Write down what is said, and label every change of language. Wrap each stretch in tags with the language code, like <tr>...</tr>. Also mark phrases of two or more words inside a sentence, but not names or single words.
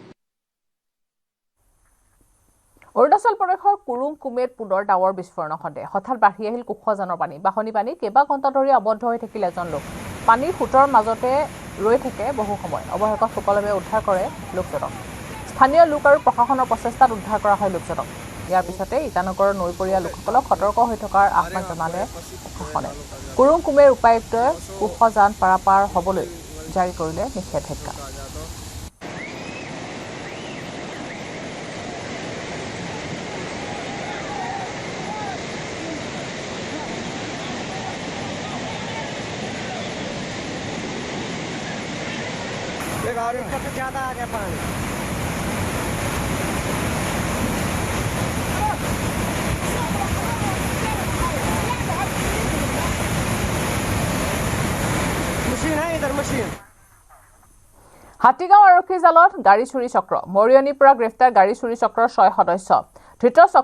<as>অৰুণাচল প্ৰদেশৰ কুৰুং কুমেত পুনৰ ডাৱৰ বিস্ফোৰণৰ সন্দেহ হঠাৎ বাঢ়ি আহিল কুশজানৰ পানী বাহনী পানী কেইবা ঘণ্টা ধৰি আবদ্ধ হৈ থাকিল এজন লোক পানীৰ ফুটৰ মাজতে ৰৈ থাকে বহু সময় অৱশেষত সুকলমে উদ্ধাৰ কৰে লোকজনক স্থানীয় লোক আৰু প্ৰশাসনৰ প্ৰচেষ্টাত উদ্ধাৰ কৰা হয় লোকজনক ইয়াৰ পিছতে ইটানগৰৰ নৈপৰীয়া লোকসকলক সতৰ্ক হৈ থকাৰ আহ্বান জনালে প্ৰশাসনে কুৰুং কুমেৰ উপায়ুক্তই কুশজান পাৰাপাৰ হ'বলৈ জাৰি কৰিলে নিষেধাজ্ঞা</as> <hi>और इसका तो ज्यादा आ गया पानी मशीन है इधर मशीन</hi> <as>হাতীগাঁও আৰক্ষী জালত গাড়ী চুৰি চক্ৰ মৰিয়নিৰ পৰা গ্ৰেফতাৰ গাড়ী চুৰি চক্ৰৰ 6 সদস্য ধৃত</as>